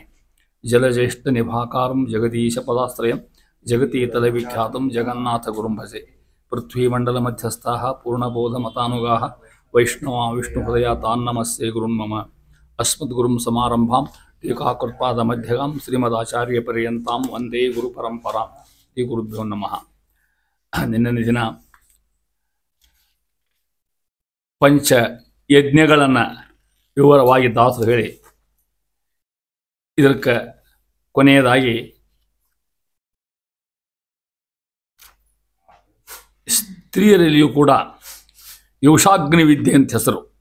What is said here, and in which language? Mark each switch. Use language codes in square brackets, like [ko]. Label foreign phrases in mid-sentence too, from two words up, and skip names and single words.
[sa] जलज्येष्ठनिभाकारं जगदीशपदाश्रयं जगतीतलविख्यातं जगन्नाथगुरुं भजे। पृथ्वीमण्डलमध्यस्थाः पूर्णबोधमतानुगाः वैष्णवा विष्णुहृदया तान् नमस्ते गुरुन् मम। अस्मद्गुरुं समारम्भां टीकाकृत्पादमध्यगां श्रीमदाचार्यपर्यन्तां वन्दे गुरुपरम्परां। ಶ್ರೀ ಗುರುಭ್ಯೋ ನಮಃ. [kn] ನಿನ್ನೆ ದಿನ ಪಂಚ ಯಜ್ಞಗಳನ್ನು ವಿವರವಾಗಿ ದಾಸರು ಹೇಳಿ ಇದಕ್ಕೆ ಕೊನೆಯದಾಗಿ ಸ್ತ್ರೀಯರಲ್ಲಿಯೂ ಕೂಡ ಯೋಷಾಗ್ನಿ ವಿದ್ಯೆ ಅಂತ ಹೆಸರು.